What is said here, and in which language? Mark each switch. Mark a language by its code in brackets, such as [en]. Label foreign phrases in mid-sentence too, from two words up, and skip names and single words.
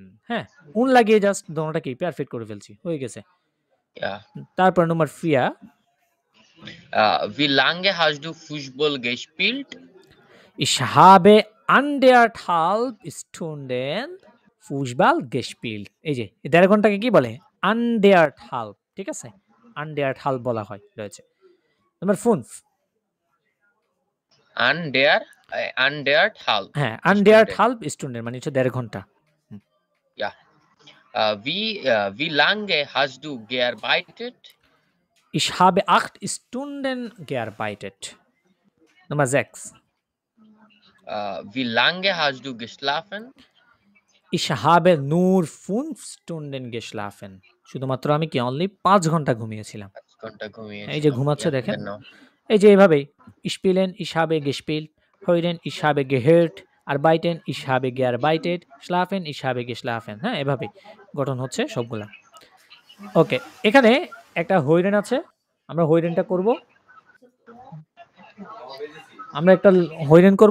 [bn] হ্যাঁ, উন লাগিয়ে জাস্ট দোনোটা কি পারফেক্ট করে ফেলছি, হয়ে গেছে। [de] ja [bn] তারপর নম্বর 4 [de] wie lange hast du Fußball gespielt ich habe 1,5 Stunden Fußball gespielt। [bn] এই যে 1.5 ঘন্টাকে কি বলে? 1,5, ঠিক আছে? 1,5 বলা হয় রয়েছে। নাম্বার 5 [de] an der Andert halb [bn] হ্যাঁ, আন্ডারড [de] Stunden. halb Stunden [bn] মানে হচ্ছে 1.5 ঘন্টা। [de] Ja. Wie lange hast du gearbeitet? Ich habe 8 Stunden gearbeitet. Nummer 6. Wie lange hast du geschlafen? Ich habe nur 5 Stunden geschlafen. [bn] শুধুমাত্র আমি কি অনলি 5 ঘন্টা ঘুমিয়েছিলাম। 8 ঘন্টা এই যে ঘুমিয়েছিলাম। ঘুমাচ্ছে [de] Ja, [bn] দেখেন। [de] genau. [bn] এই যে এভাবেই [de] spielen, ich habe gespielt, hören, ich habe gehört, arbeiten, ich habe gearbeitet, schlafen, ich habe geschlafen। [bn] হ্যাঁ, এভাবেই গঠন হচ্ছে সবগুলা। ওকে, এখানে একটা হইরেন আছে। আমরা হইরেনটা করব। আমরা একটা হইরেন করব।